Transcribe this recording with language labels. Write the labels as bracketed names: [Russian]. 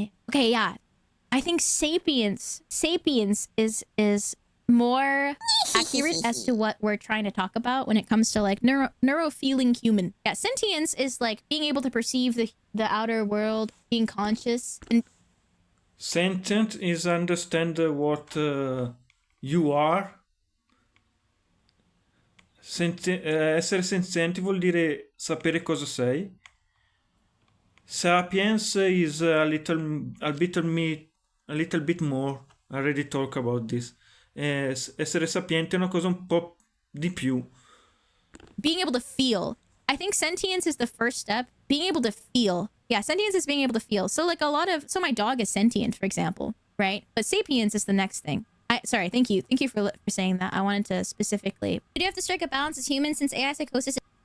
[English] Okay, yeah. I think sapience is more accurate as to what we're trying to talk about when it comes to like neuro-feeling human. Yeah, sentience is like being able to perceive the outer world, being conscious. And sentient is understand what you are. [Italian] Essere senzienti vuol dire sapere cosa sei. [English] Sapiens is a little bit more. I already talk about this. [Italian] Essere sapiente è una cosa un po' di più. [English] Being able to feel. I think sentience is the first step. Being able to feel. Yeah, sentience is being able to feel. So like so my dog is sentient, for example, right? But sapience is the next thing. Sorry, thank you. Thank you for saying that. I wanted to specifically. We do have to strike a balance as humans since AI psychosis.